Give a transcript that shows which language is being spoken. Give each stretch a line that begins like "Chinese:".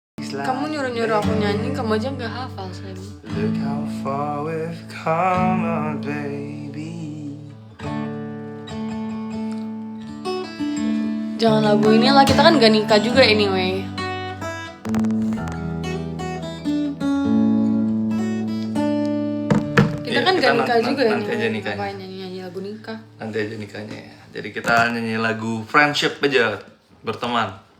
Indonesian: Kamu nyuruh-nyuruh aku nyanyi, kamu aja nggak hafal, sayang.
English: Look how far we've come, on, baby.
Indonesian: Jangan lagu ini lah, kita kan gak nikah juga anyway. Kita Iya, kan kita gak nikah juga ya. nanti aja nikahnya. Ngapain nyanyi-nyanyi lagu nikah? Nanti aja nikahnya ya. Jadi kita nyanyi lagu friendship aja, berteman.